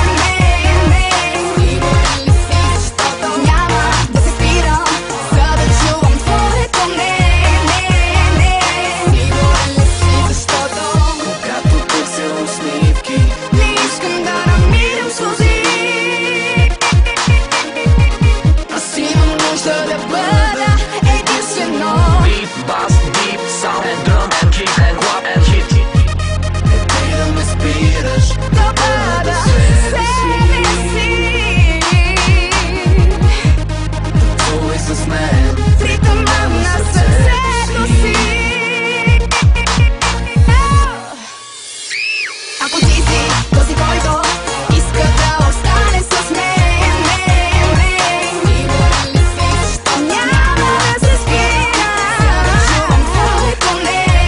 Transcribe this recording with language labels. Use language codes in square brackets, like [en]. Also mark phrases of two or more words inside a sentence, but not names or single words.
[bg] Сигурен ли си, защото няма да се спирам, за да чувам твоето не. Сигурен ли си, защото Когато търся усмивки, не искам да намирам сълзи. Аз имам нужда да бъда единствено. [en] beat, bass, deep sound and drum and kick and clap and hit. [bg] Ти да ме спираш, Да бъда себе си. танцувай с мен. В ритъма на сърцето си. Ако ти си този, който иска да остане с мен, сигурен ли си, защо няма да се спирам, за да чувам твоето не.